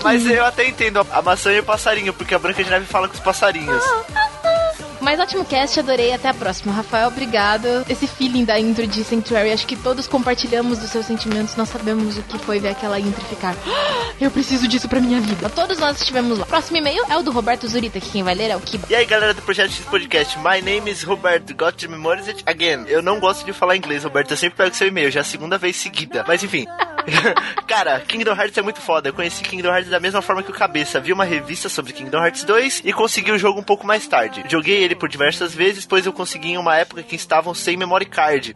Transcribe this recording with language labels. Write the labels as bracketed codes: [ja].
[pt] Mas eu até entendo a maçã e o passarinho, porque a Branca de Neve fala com os passarinhos. Mas ótimo cast, adorei, até a próxima. Rafael, obrigado. Esse feeling da intro de Sanctuary, acho que todos compartilhamos dos seus sentimentos. Nós sabemos o que foi ver aquela intro e ficar: eu preciso disso pra minha vida. Todos nós estivemos lá. Próximo e-mail é o do Roberto Zurita, que quem vai ler é o Kiba. E aí, galera do [en] Projeto X Podcast, my name is Roberto, got to memorize it again. [pt] Eu não gosto de falar inglês, Roberto, eu sempre pego seu e-mail, já a segunda vez seguida. Mas enfim... Cara, Kingdom Hearts é muito foda. Eu conheci Kingdom Hearts da mesma forma que o Cabeça. Vi uma revista sobre Kingdom Hearts 2 e consegui o jogo um pouco mais tarde. Joguei ele por diversas vezes, pois eu consegui em uma época que estavam sem memory card.